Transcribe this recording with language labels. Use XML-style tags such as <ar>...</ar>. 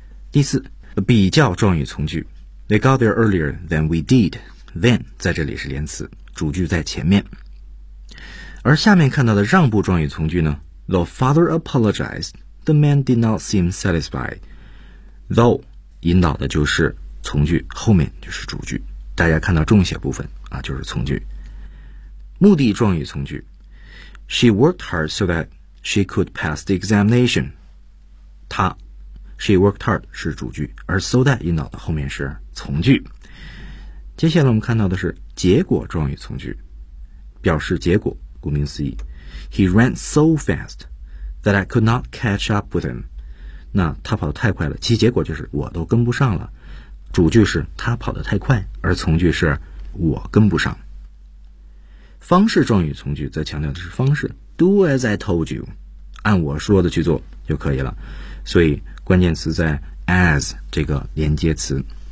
<zh>第四，比较状语从句。</zh> <en>They got there earlier than we did.</en> <zh>Then 在这里是连词，主句在前面。而下面看到的让步状语从句呢</zh> <en>The father apologized, the man did not seem satisfied.</en> <zh>Though 引导的就是从句，后面就是主句，大家看到重写部分啊，就是从句。目的状语从句</zh> <en>She worked hard so that she could pass the examination.</en> <zh>她</zh> <en>She worked hard</en> <zh>是主句，而 so that 引导的后面是从句。接下来我们看到的是结果状语从句，表示结果，顾名思义。</zh> <en>He ran so fast that I could not catch up with him.</en> <zh>那他跑得太快了，其结果就是我都跟不上了。主句是他跑得太快，而从句是我跟不上。方式状语从句则强调的是方式 ，</zh> <en>Do as I told you，</en> <zh>按我说的去做就可以了。所以关键词在 as 这个连接词。</zh>